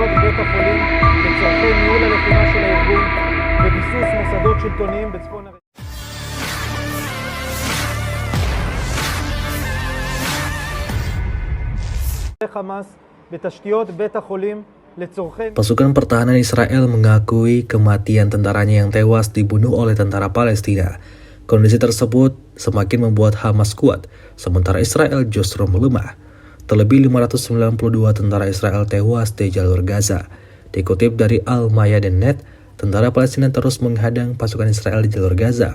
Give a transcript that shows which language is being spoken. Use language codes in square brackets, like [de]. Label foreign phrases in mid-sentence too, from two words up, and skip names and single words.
[he] בית החולים לצורכי ניהול הלחימה של הארגון וביסוס מוסדות שלטוניים בצפון הרצועה. חמאס בתשתיות בית החולים לצורכי. [id] Pasukan pertahanan Israel mengakui kematian tentaranya yang tewas dibunuh oleh tentara Palestina. Kondisi tersebut semakin membuat Hamas kuat, sementara Israel justru melemah. Terlebih 592 tentara Israel tewas di jalur Gaza. Dikutip dari Al-Mayadin.net, tentara Palestina terus menghadang pasukan Israel di jalur Gaza.